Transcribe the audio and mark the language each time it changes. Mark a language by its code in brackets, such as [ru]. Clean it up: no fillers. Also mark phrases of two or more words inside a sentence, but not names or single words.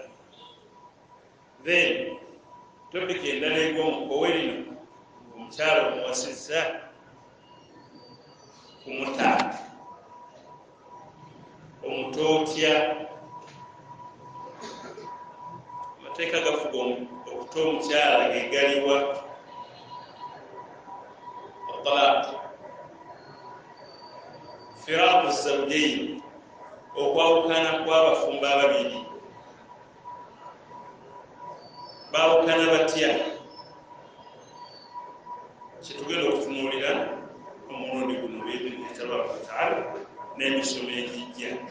[lg] then topiki endala eg'omukowe lino omukyala omuwasizza kumuta omutootya amateeka gafuga okuta omukyala gegaliwa [ar] الطلاق فراق الزوجين [lg] okwawukana kw'abafumba ababiri baawukana batya kyetugenda okutunuulira omulundi guno [ar] بإذن الله تبارك وتعالى [lg] n'emisomo egijja